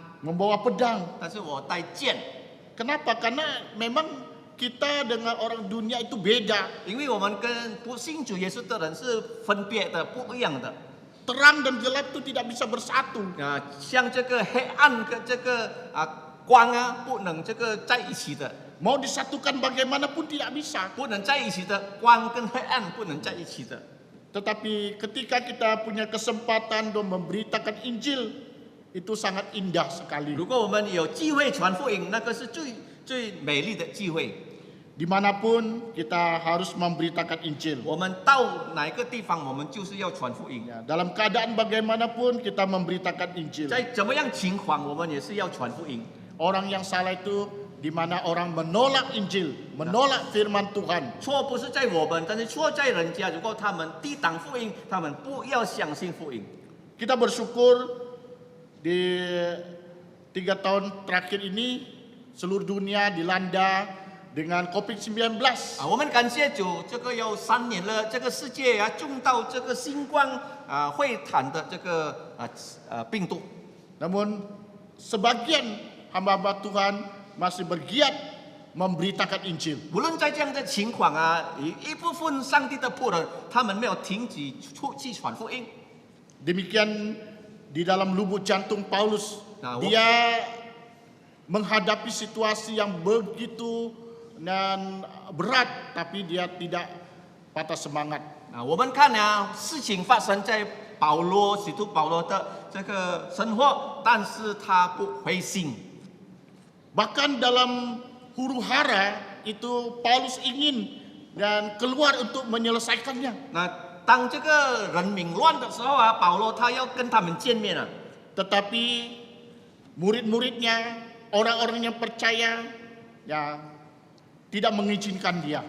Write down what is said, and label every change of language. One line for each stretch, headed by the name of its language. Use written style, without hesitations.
Indonesian: membawa pedang.
Chinese: 但是我带剑，
Indonesian: Kenapa? Karena memang kita dengan orang dunia itu beda.
Chinese: 因为我们跟不信主耶稣的人是分别的、不一样的。
Indonesian: Terang dan gelap itu tidak bisa bersatu.
Chinese: 像这个黑暗跟这个光啊，不能这个在一起的，
Indonesian: Mau disatukan bagaimanapun tidak bisa.
Chinese: 不能在一起的，光跟黑暗不能在一起的。
Indonesian: Tetapi ketika kita punya kesempatan untuk memberitakan Injil, itu sangat indah sekali.
Chinese: 如果我们有机会传福音，那个是最美丽的机会。
Indonesian: Dimanapun kita harus memberitakan Injil.
Chinese: 我们到哪一个地方，我们就是要传福音。
Indonesian: Ya, dalam keadaan bagaimanapun kita memberitakan Injil.
Chinese: 在怎么样情况，我们也是要传福音。
Indonesian: Orang yang salah itu di mana orang menolak Injil, menolak firman Tuhan.
Chinese: 错不是在我们，但是错在人家。如果他们抵挡福音，他们不要相信福音。
Indonesian: Kita bersyukur di 3 tahun terakhir ini seluruh dunia dilanda dengan COVID-19.
Chinese: 我们感谢主，这个有3年了，这个世界中到这个新冠会谈的这个病毒。
Indonesian: Namun sebagian hamba-hamba Tuhan masih bergiat memberitakan Injil.
Chinese: 无论在这样的情况一部分上帝的仆人，他们没有停止出去传福音。
Indonesian: Demikian di dalam lubuk jantung Paulus, Nah, dia menghadapi situasi yang begitu dan berat, tapi dia tidak patah semangat.
Chinese: 我们看事情发生在使徒保罗的这个生活，但是他不灰心。
Indonesian: Bahkan dalam huru hara itu Paulus ingin dan keluar untuk menyelesaikannya.
Chinese: 当这个人民乱的时候保罗他要跟他们见面了。
Indonesian: Tetapi murid-muridnya, orang-orang yang percaya, ya tidak mengizinkan dia.